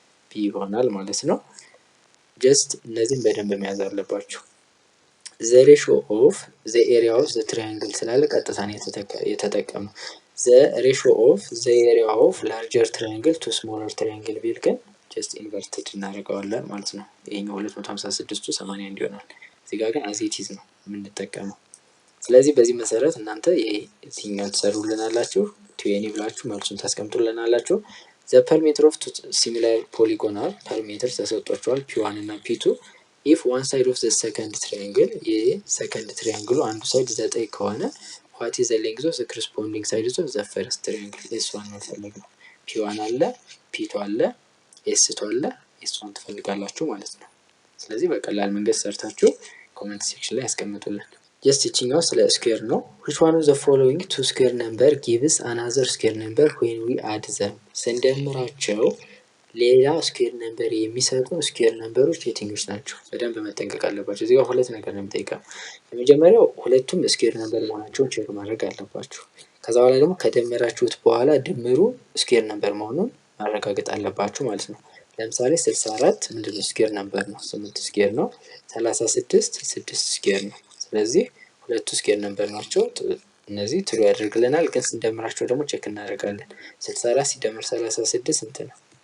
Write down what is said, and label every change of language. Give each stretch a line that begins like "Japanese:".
Amharic: ቢ ይሆናል ማለት ነው። ጀስት እነዚህን በደንብ መያዝ አለባችሁ።
English: ዘ ሬሾ ኦፍ ዘ ኤሪያ ኦፍ ዘ ትራያንግል
Amharic: ስላለ ቀጥታ ነው የተጠቀመው።
English: ዘ ሬሾ ኦፍ ዘ ኤሪያ ኦፍ ላርጀር ትራያንግል ቱ ስሞለር ትራያንግል
Amharic: ቢል ግን ጀስት ኢንቨርትድ እናደርገዋለን ማለት ነው። ይሄኛው 256ቱ 81 ይሆናል። እዚህ ጋር ግን አዜቲዝ ነው የምንጠቀመው። ስለዚህ በዚህ መሰረት እናንተ ይሄኛው ትሰሩልናላችሁ። 20 ብላችሁ መልሱን ታስቀምጡልናላችሁ።
English: the perimeter of two similar polygonal perimeters ተሰጥቷቸዋል p1 እና p2 if one side of the second triangle
Amharic: የሰከንድ ትሪያንግሉ አንዱ ሳይድ 9 ከሆነ
English: what is the length of the corresponding sides of the first triangle s1
Amharic: ነው የፈለግነው p1 አለ p2 አለ s2 አለ s1 ትፈልጋላችሁ ማለት ነው። ስለዚህ በቀላል መንገድ ሰርታችሁ ኮሜንት ሴክሽን ላይ ያስቀምጡልን። just ይችኛው ስለ ስኩዌር ነው
English: which one of the following two square number gives another square number when we add them
Amharic: ስንደምራቸው ሌላ ስኩዌር ነምበር የሚሰጡን ስኩዌር ነምበሮች የትኞች ናቸው? በደንብ መጠንቀቅ አለባችሁ። እዚህ ጋር ሁለት ነገር ነው የምጠይቀው። የመጀመሪያው ሁለቱም ስኩዌር ነምበር መሆናቸውን ቼክ ማድረግ አለባችሁ። ከዛ በኋላ ደግሞ ከደመራችሁት በኋላ ድምሩ ስኩዌር ነምበር መሆኑን ማረጋገጥ አለባችሁ ማለት ነው። ለምሳሌ 64 ምንድነው ስኩዌር ነምበር ነው 8 ስኩዌር ነው 36 6 ስኩዌር ነው። ስለዚህ ሁለቱ ስኩዌር ነምበር ናቸው እነዚህ ትሩ ያደርግልናል። ግን ስንደምራቸው ደግሞ ቼክ እናደርጋለን 64 ሲደመር 36 ስንት ነው